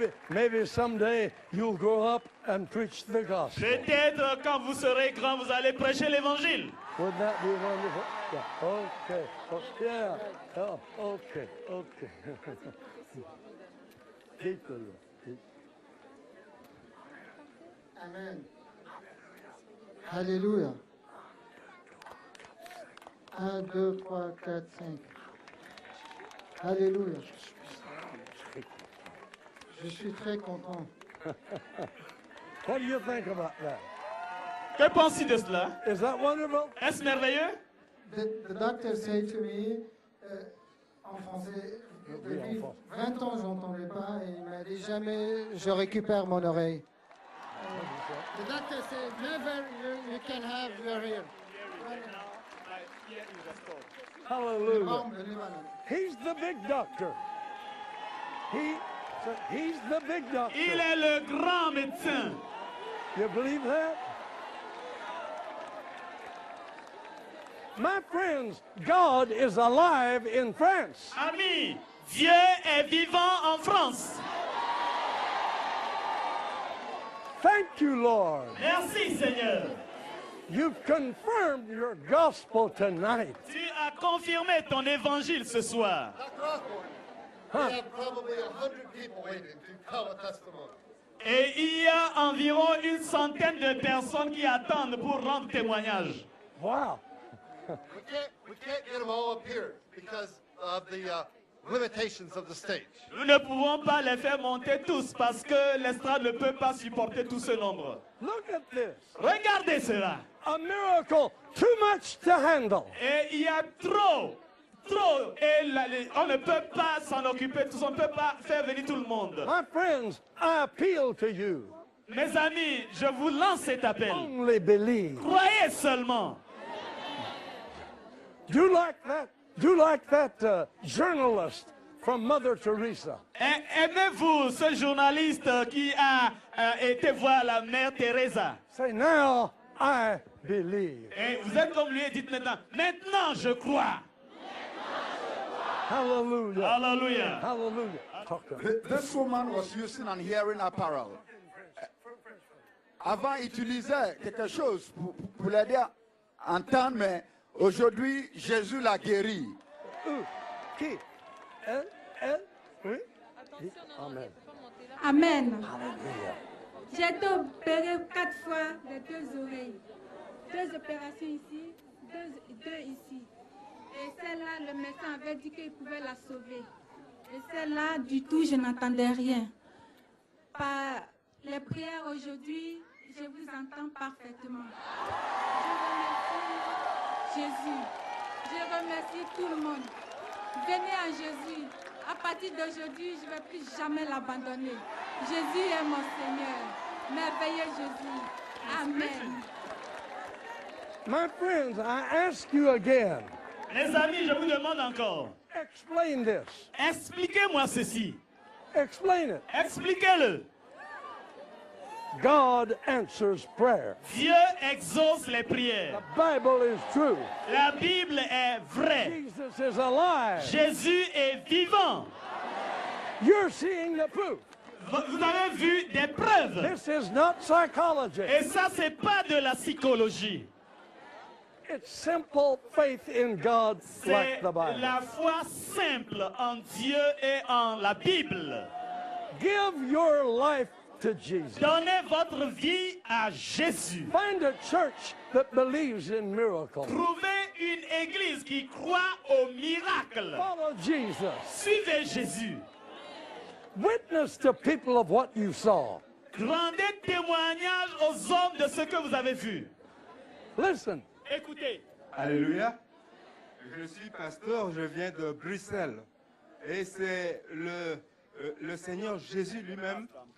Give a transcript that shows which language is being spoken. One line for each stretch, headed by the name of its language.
English: Maybe someday you'll grow up and preach the gospel.
French: Peut-être quand vous serez grand, vous allez prêcher l'évangile.
English: Wouldn't that be wonderful? Yeah. Okay. Oh, yeah. Oh, okay. Okay. Keep the Lord. Keep- Amen. Alléluia. 1, 2, 3, 4, 5. Alléluia.
French: Je suis très content.
English: What do you think about that?
French: Que penses-tu de cela?
English: Is that wonderful?
French: Est-ce merveilleux?
English: The doctor said to me,
French: en français, Oui, en depuis français. 20 ans, j'entendais pas et il m'a dit jamais je récupère mon oreille.
English: The doctor said never you can have your ear. Hallelujah. Bombe de Libanon. He's the big doctor. He's the big doctor.
French: Il est le grand médecin.
English: You believe that? My friends, God is alive in France.
French: Ami, Dieu est vivant en France.
English: Thank you, Lord.
French: Merci Seigneur.
English: You've confirmed your gospel tonight.
French: Tu as confirmé ton évangile ce soir.
English: We have probably 100 people waiting to tell a testimony.
French: Et il y a environ une centaine de personnes qui attendent pour rendre témoignage.
English: Wow. We can't get them all up here because of the limitations of the stage.
French: Nous ne pouvons pas les faire monter tous parce que l'estrade ne peut pas supporter tout ce nombre.
English: Look at this.
French: Regardez cela.
English: A miracle too much to handle.
French: Et il y a trop. Et on ne peut pas s'en occuper tous. On ne peut pas faire venir tout le monde.
English: My friends, I appeal to you.
French: Mes amis, je vous lance cet appel.
English: Only believe.
French: Croyez seulement.
English: Do you like that journalist from Mother Teresa?
French: Aimez-vous ce journaliste qui a été voir la mère Teresa?
English: Say, now I believe.
French: Et vous êtes comme lui et dites maintenant, maintenant je crois.
English: Hallelujah.
French: Alléluia.
English: Hallelujah. Talk to me. This woman was using an hearing apparel.
French: Avant, il utilisait quelque chose pour l'aider à entendre, mais aujourd'hui, Jésus l'a guéri. Qui? Elle? Oui? Amen. Amen. Hallelujah. J'ai été opérée 4 fois des 2 oreilles. 2 opérations ici, 2 ici. Et celle-là, le médecin avait dit qu'il pouvait la sauver. Et celle-là, du tout, je n'entendais rien. Par les prières aujourd'hui, je vous entends parfaitement. Je remercie Jésus. Je remercie tout le monde. Venez à Jésus. À partir d'aujourd'hui, je ne vais plus jamais l'abandonner. Jésus est mon Seigneur. Merveilleux Jésus. Amen.
English: My friends, I ask you again.
French: Les amis, je vous demande encore.
English: Explain this.
French: Expliquez-moi ceci.
English: Explain it.
French: Expliquez-le.
English: God answers prayer.
French: Dieu exauce les prières.
English: The Bible is true.
French: La Bible est vraie.
English: Jesus is alive.
French: Jésus est vivant.
English: You're seeing the proof.
French: Vous avez vu des preuves.
English: This is not psychology.
French: Et ça, c'est pas de la psychologie.
English: It's simple faith in God like the Bible.
French: la foi simple en Dieu et en la Bible.
English: Give your life to Jesus.
French: Donnez votre vie à Jésus.
English: Find a church that believes in miracles.
French: Trouvez une église qui croit au miracle.
English: Follow Jesus.
French: Suivez Jésus.
English: Witness to people of what you saw.
French: Rendez témoignage aux hommes de ce que vous avez vu.
English: Listen.
French: Écoutez. Alléluia. Je suis pasteur, je viens de Bruxelles. Et c'est le Seigneur Jésus lui-même.